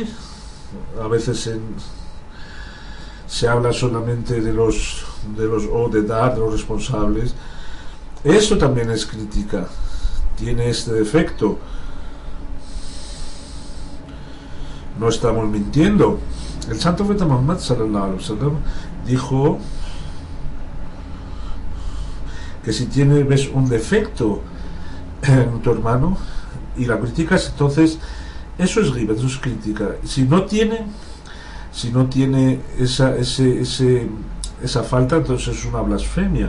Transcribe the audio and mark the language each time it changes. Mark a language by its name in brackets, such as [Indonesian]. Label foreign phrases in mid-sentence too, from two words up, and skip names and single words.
[Spanish] A veces se habla solamente de los responsables. Eso también es crítica, tiene este defecto. No estamos mintiendo. El santo profeta Muhammad [Arabic] صلى الله عليه وسلم [Spanish] dijo que si ves un defecto en tu hermano y la criticas, entonces eso es ghiba, eso es crítica. Si no tiene esa falta, entonces es una blasfemia.